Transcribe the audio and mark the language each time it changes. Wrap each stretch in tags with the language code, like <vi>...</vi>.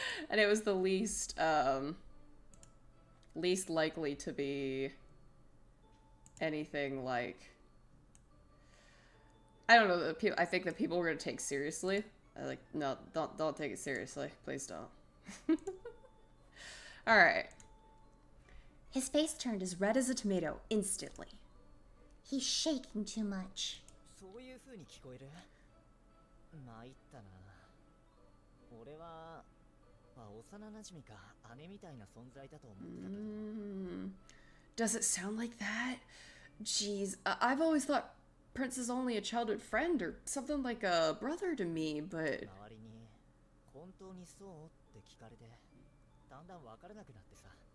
<en>And it was the least likely to be anything like, I don't know, I think that people were gonna take seriously. Like, no, don't take it seriously. Please don't. Alright. His face turned as red as a tomato instantly. He's shaking too much.</en> <ja>そういう風に聞こえる？参ったな。俺は幼馴染か姉みたいな存在だと思ってたけど。</ja> <en>Does it sound like that? Jeez, I've always thought Prince is only a childhood friend or something like a brother to me, but...</en> <ja>周りに本当にそうって聞かれて、だんだん分からなくなってさ。</ja>